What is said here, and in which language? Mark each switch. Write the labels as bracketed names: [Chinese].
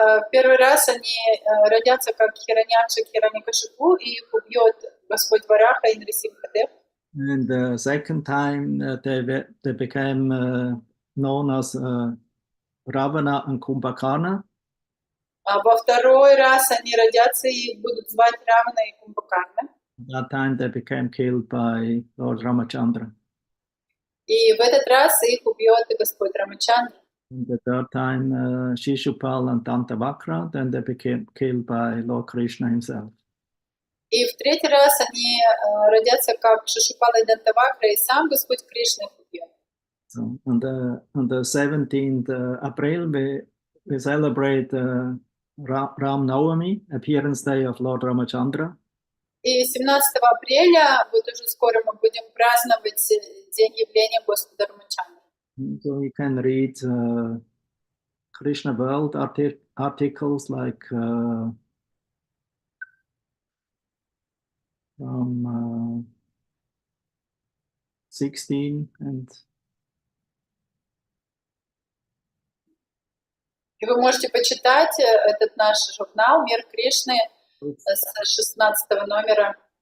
[Russian] Первый раз они родятся как Хираньякша, Хираньякашипу, и их убьет Господь Вараха и Нрисимхадев. [English] And the second time they became known as Ravana and Kumbhakarna. [Russian] А во второй раз они родятся и будут звать Равана и Кумбхакарна. [English] That time they became killed by Lord Ramachandra. [Russian] И в этот раз их убьет Господь Рамачандра. [English] And the third time Shishupal and Dantavakra, then they became killed by Lord Krishna himself. [Russian] И в третий раз они родятся как Шишупала и Дантавакра, и сам Господь Кришна их убьет. [English] So on the 17th April, we celebrate Ram Navami, appearance day of Lord Ramachandra. [Russian] И 17 апреля, вот уже скоро мы будем праздновать день явления Господа Рамачандра. [English] So you can read Krishna World articles like from 16 and [Russian] И вы можете почитать этот наш журнал «Мир Кришны» с 16 номера.